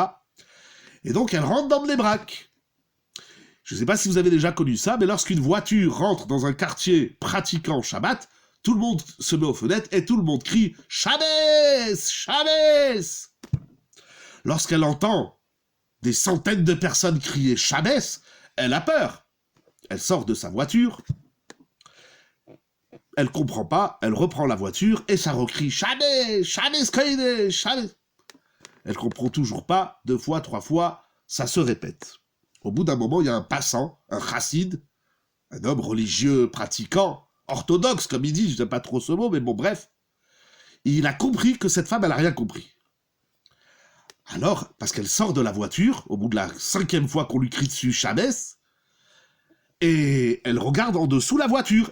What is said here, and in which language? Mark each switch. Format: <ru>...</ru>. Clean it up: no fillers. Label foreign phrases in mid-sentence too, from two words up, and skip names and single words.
<fr>Et donc, elle rentre dans Bnei Brak. Je ne sais pas si vous avez déjà connu ça, mais lorsqu'une voiture rentre dans un quartier pratiquant Shabbat, tout le monde se met aux fenêtres et tout le monde crie « Shabbos! Shabbos !» Lorsqu'elle entend des centaines de personnes crier « Shabbos !», elle a peur. Elle sort de sa voiture, elle comprend pas, elle reprend la voiture et ça recrie « Shabbos!</fr> <yi>שבת קודש! שבת !»</yi> <fr>Elle comprend toujours pas, 2 fois, 3 fois, ça se répète. Au bout d'un moment, il y a un passant, un chassid, un homme religieux, pratiquant, orthodoxe, comme il dit, je n'aime pas trop ce mot, mais bon, bref. Il a compris que cette femme, elle n'a rien compris. Alors, parce qu'elle sort de la voiture, au bout de la 5e fois qu'on lui crie dessus Shabbos, et elle regarde en dessous la voiture.</fr>